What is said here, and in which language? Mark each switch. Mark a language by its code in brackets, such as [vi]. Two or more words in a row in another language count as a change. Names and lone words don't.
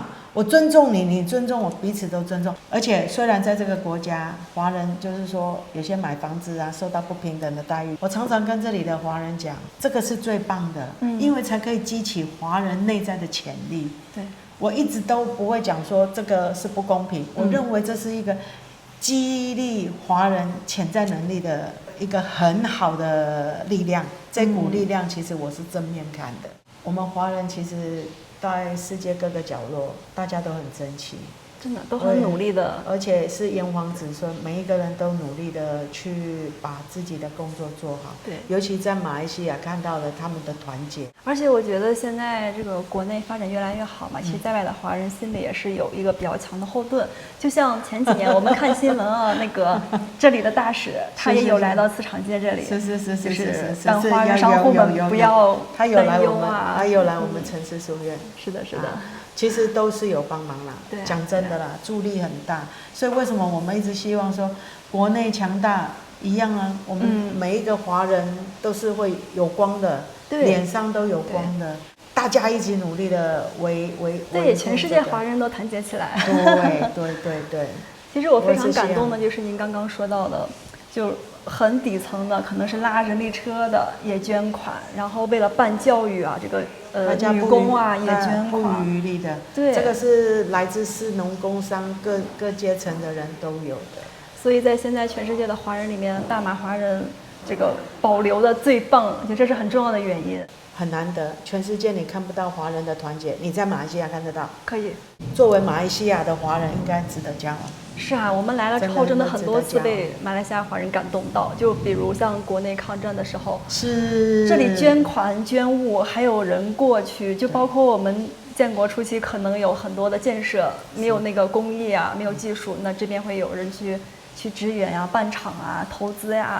[zh] 我尊重你，你尊重我，彼此都尊重。而且雖然在這個國家，華人就是說有些買房子啊受到不平等的待遇，我常常跟這裡的華人講，這個是最棒的，因為才可以激起華人內在的潛力。對，我一直都不會講說這個是不公平，我認為這是一個激勵華人潛在能力的一個很好的力量。這股力量其實我是正面看的。我們華人其實在世界各個角落，大家都很爭氣，真的都很努力的，而且是炎黄子孙，每一個人都努力的去把自己的工作做好。对，尤其在馬來西亞看到了他們的團結。而且我覺得現在這個國內發展越來越好嘛，其實在外的華人心裡也是有一個比較強的後盾。就像前幾年我們看新聞啊，那個這裡的大使他也有來到磁場街這裡，就是讓華人商戶們不要擔憂啊。他有來我們城市書院。是的，是的。其實都是有幫忙啦，講真的啦，助力很大。所以為什麼我們一直希望說國內強大一樣啊？我們每一個華人都是會有光的，臉上都有光的，大家一起努力的對，全世界華人都團結起來。對。其實我非常感動的就是您剛剛說到的，就很底層的，可能是拉人力車的也捐款，然後為了办教育啊，这個女工啊也捐款，不遗余力的。对，這個是來自士農工商各階層的人都有的。所以在現在全世界的華人裡面，大馬華人這個保留的最棒，我覺得這是很重要的原因。很難得，全世界你看不到華人的團結，你在馬來西亞看得到。可以。作為馬來西亞的華人，應該值得驕傲。是啊，我們來了之後，真的很多次被馬來西亞華人感動到。就比如像國內抗戰的時候，是這裡捐款捐物，還有人過去，就包括我們建國初期可能有很多的建設沒有那個工藝啊，沒有技術，那這邊會有人去支援呀、辦廠啊、投資呀，